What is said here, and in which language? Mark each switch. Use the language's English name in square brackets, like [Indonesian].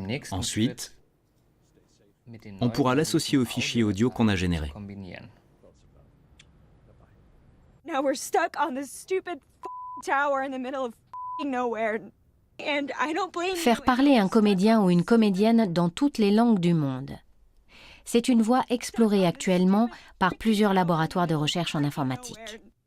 [French] Ensuite, on pourra l'associer au fichier audio qu'on a généré. [English] Now we're stuck on this stupid tower in the middle of nowhere. And I don't blame you. [French] Faire parler un comédien ou une comédienne dans toutes les langues du monde. C'est une voie explorée actuellement par plusieurs laboratoires de recherche en informatique.